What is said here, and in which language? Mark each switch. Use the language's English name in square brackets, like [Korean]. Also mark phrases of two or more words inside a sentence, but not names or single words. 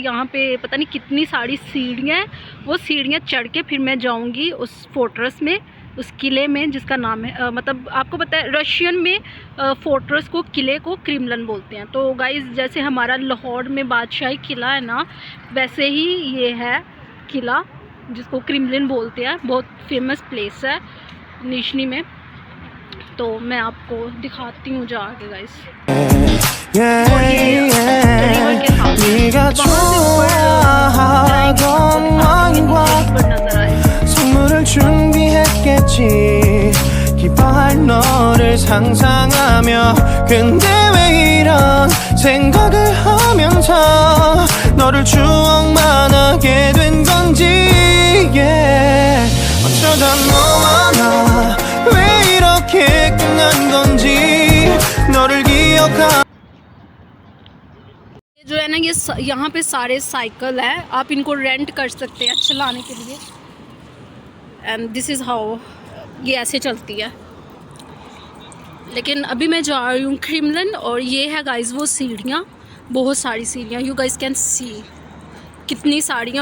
[Hindi] यहाँ पे पता नहीं कितनी सारी सीढ़ियाँ हैं, वो सीढ़ियाँ चढ़ के फिर मैं जाऊँगी उस फोर्ट्रेस में, उस किले में जिसका नाम है मतलब आपको पता है रशियन में फोर्ट्रेस को, किले को क्रेमलिन बोलते हैं। तो गाइस जैसे हमारा लाहौर में बादशाही किला है ना, वैसे ही ये है किला जिसको क्रेमलिन बोलते हैं। बहुत [English] famous place [Hindi] है निजनी में, तो मैं आपको दिखाती हूँ जाके गाइस। [Korean] 기뻐할 너를 상상하며 근데 왜 이런 생각을 하면서 너를 추억만 하게 된 건지 어쩌다 너와 나 왜 이렇게 끝난 건지 너를 기억하 [Hindi] जो है ना ये यहाँ पे सारे साइकिल है, आप इनको रेंट कर सकते हैं चलाने के लिए। [English] and this is how, [Hindi] ये ऐसे चलती है। लेकिन अभी मैं जा रही हूँ क्रेमलिन, और ये है गाइस वो सीढ़ियाँ, बहुत सारी सीढ़ियाँ, [English] you guys can see [Hindi] कितनी साड़ियाँ।